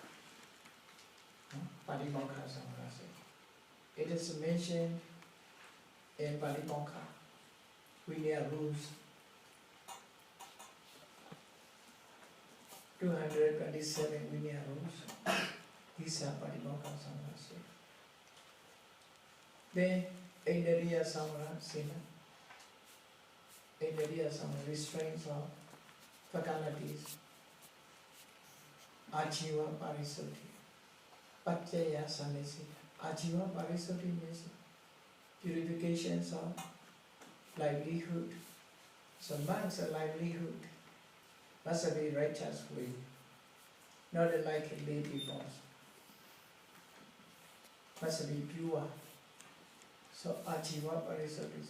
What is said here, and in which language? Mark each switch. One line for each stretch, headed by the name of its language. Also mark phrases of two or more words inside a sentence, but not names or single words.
Pali: Patimokkha Samvara Sila.
English: It is mentioned in
Pali: Patimokkha Vinaya
English: rules 227 Vinaya rules. These are
Pali: Patimokkha Samvara Sila. Then Indriya Samvara Sila. Indriya Samvara
English: restraints of faculties.
Pali: Ajiva Parisuddhi. Paccaya Samesita. Ajiva Parisuddhi
English: means purifications of livelihood. So monks' livelihood must be righteous way, not like lay people. Must be pure. So
Pali: Ajiva Parisuddhi.